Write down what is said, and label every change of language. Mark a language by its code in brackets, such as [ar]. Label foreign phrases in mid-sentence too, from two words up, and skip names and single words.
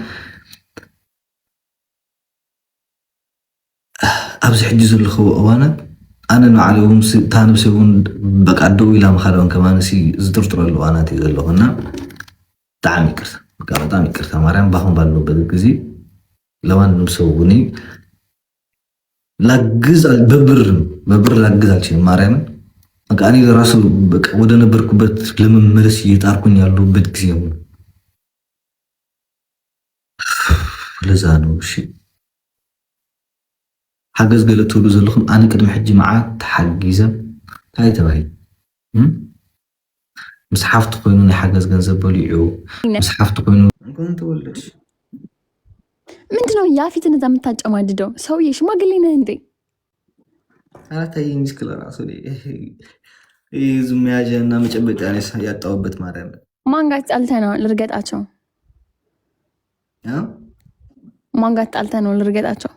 [ti] ኣብዚ ሕጂ ዘለኹ እዋናት ኣነ ንባዕለይ እውን እታ ነብሰይ እውን በቃ ደው ኢላ ምካድን ከማነሲ ዝጥርጥረሉ እዋናት እዩ ዘለኹ እና ብጣዕሚ ይቅርታ [am] በጣም ይቅርታ ማርያም። በአሁን ባለሁበት ጊዜ ለማንም ሰው እኔ ላግዝ በብር ላግዝ አልችልም ማርያምን። በቃ እኔ ለራሱ በቃ ወደ ነበርኩበት ለመመለስ እየጣርኩኝ ያለሁበት ጊዜ ነው። ለዛ ነው እሺ [ti] ሓገዝ ገለ ትብሉ ዘለኹም ኣነ ቅድሚ ሕጂ መዓት ተሓጊዘ እንታይ ተባሂሉ ምስ ሓፍቲ ኮይኑ [am] ናይ ሓገዝ ገንዘብ በሊዑ ምስ ሓፍቲ ኮይኑ እንኳን ተወለድሽ ምንድነው ያፊትን እዛ የምታጨማድደው? ሰውዬ ሽማግሌ ነህ እንዴ? አራታይ ሚስክለ ራሱ ይዙ መያዣ እና መጨበጫ ያጣውበት ማርያም ማን ጋር ጣልተህ ነው ልርገጣቸው? ማን ጋር ጣልተህ ነው ልርገጣቸው?